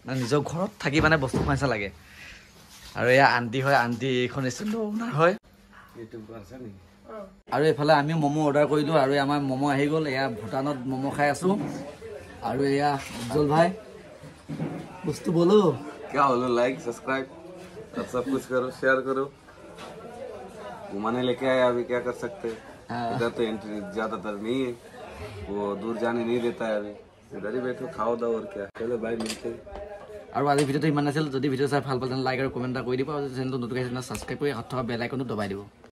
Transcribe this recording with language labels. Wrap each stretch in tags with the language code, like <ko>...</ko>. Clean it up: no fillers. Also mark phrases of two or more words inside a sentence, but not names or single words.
<as>মানে নিজৰ ঘৰত থাকি মানে বস্তু খুৱাইছা লাগে আৰু এয়া আন্টি হয় আন্টি এইখন</as> <en>restaurant owner</en> <as>হয় আৰু এইফালে আমি ম'ম' অৰ্ডাৰ কৰিলোঁ আৰু আমাৰ ম'ম' আহি গ'ল এয়া ভূটানত ম'ম' খাই আছোঁ আৰু এয়া উজ্জ্বল ভাই বস্তু বলো</as> <hi>क्या बोलो</hi> <en>like subscribe</en> <hi>और सब कुछ करो शेयर करो घुमाने लेके आए अभी क्या कर सकते हैं इधर तो एंट्री ज्यादातर नहीं है वो दूर जाने नहीं देता है अभी इधर ही बैठो खाओ दाओ और क्या चलो भाई मिलते हैं</hi> <as>আৰু আজি ভিডিঅ'টো ইমান আছিল যদি ভিডিঅ' চাই ভাল পালে লাইক আৰু কমেণ্ট এটা কৰি দিব আৰু চেনেলটো নতুন আহিছে ছাবস্ক্ৰাইব কৰি হাত থকা</as> <en>bell icon</en> <as>দবাই দিব</as>